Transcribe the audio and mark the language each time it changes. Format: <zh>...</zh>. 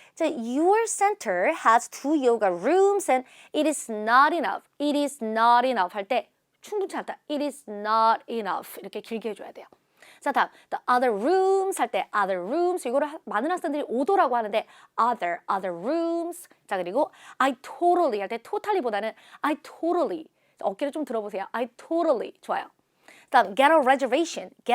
<en>자, your center has 2 yoga rooms and it is not enough. It is not enough</en> <ko>할 때 충분치 않다.</ko> <en>It is not enough.</en> <ko>이렇게 길게 해줘야 돼요. 자, 다음</ko> <en>the other rooms</en> <ko>할 때 other rooms 이거를 많은 학생들이 오도라고 하는데</ko> <en>other rooms.</en> <ko>자, 그리고</ko> <en>I totally</en> <ko>할 때 totally보다는 I totally 어깨를 좀 들어보세요.</ko> <en>I totally</en> <ko>좋아요. 다음</ko> <en>get a reservation.</en>